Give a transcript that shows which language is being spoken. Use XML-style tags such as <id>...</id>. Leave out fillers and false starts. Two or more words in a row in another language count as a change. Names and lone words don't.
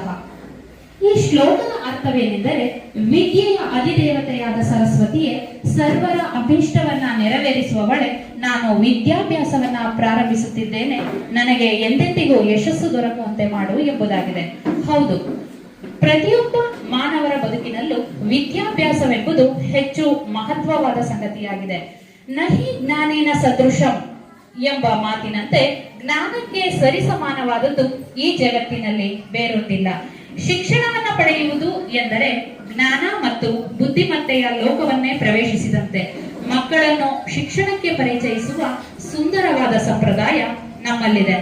<kn>ಈ ಶ್ಲೋಕದ ಅರ್ಥವೇನೆಂದರೆ, ವಿದ್ಯೆಯ ಅಧಿದೇವತೆಯಾದ ಸರಸ್ವತಿಯೇ ಸರ್ವರ ಅಭೀಷ್ಟವನ್ನ ನೆರವೇರಿಸುವವಳೆ. ನಾನು ವಿದ್ಯಾಭ್ಯಾಸವನ್ನ ಪ್ರಾರಂಭಿಸುತ್ತಿದ್ದೇನೆ, ನನಗೆ ಎಂದೆಂದಿಗೂ ಯಶಸ್ಸು ದೊರಕುವಂತೆ ಮಾಡು ಎಂಬುದಾಗಿದೆ. ಹೌದು, ಪ್ರತಿಯೊಬ್ಬ ಮಾನವರ ಬದುಕಿನಲ್ಲೂ ವಿದ್ಯಾಭ್ಯಾಸವೆಂಬುದು ಹೆಚ್ಚು ಮಹತ್ವವಾದ ಸಂಗತಿಯಾಗಿದೆ.</kn> <sa>ನಹಿ ಜ್ಞಾನೇನ ಸದೃಶಂ</sa> <kn>ಎಂಬ ಮಾತಿನಂತೆ ಜ್ಞಾನಕ್ಕೆ ಸರಿಸಮಾನವಾದದ್ದು ಈ ಜಗತ್ತಿನಲ್ಲಿ ಬೇರೊಂದಿಲ್ಲ. ಶಿಕ್ಷಣವನ್ನ ಪಡೆಯುವುದು ಎಂದರೆ ಜ್ಞಾನ ಮತ್ತು ಬುದ್ಧಿಮತ್ತೆಯ ಲೋಕವನ್ನೇ ಪ್ರವೇಶಿಸಿದಂತೆ. ಮಕ್ಕಳನ್ನು ಶಿಕ್ಷಣಕ್ಕೆ ಪರಿಚಯಿಸುವ ಸುಂದರವಾದ ಸಂಪ್ರದಾಯ ನಮ್ಮಲ್ಲಿದೆ.</kn>